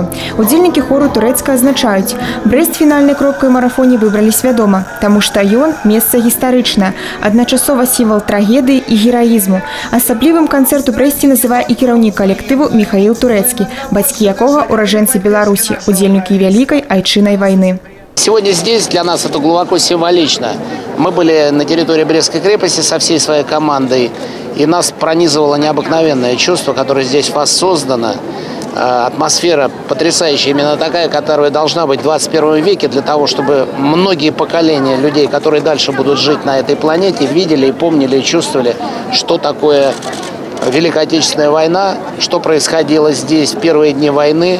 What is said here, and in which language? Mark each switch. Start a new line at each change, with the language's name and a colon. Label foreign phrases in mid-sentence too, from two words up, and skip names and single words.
Belarusian: Удзельнікі хору турэцка азначаюць, Брэст фінальнай кропкай у марафоне выбралі свядома, таму што ён месца гістарычнае, адначасова сімвал трагедыі і гераізму. Асаблівым канцэрт у Брэсце называе і кіраўнік калектыву Михаил Турэцкі, бацькі якога ураджэнцы Беларусі, удзельнікі Великой Айчинной войны.
Russian: Сегодня здесь для нас это глубоко символично. Мы были на территории Брестской крепости со всей своей командой, и нас пронизывало необыкновенное чувство, которое здесь воссоздано. Атмосфера потрясающая, именно такая, которая должна быть в 21 веке, для того, чтобы многие поколения людей, которые дальше будут жить на этой планете, видели и помнили и чувствовали, что такое Великая Отечественная война, что происходило здесь в первые дни войны.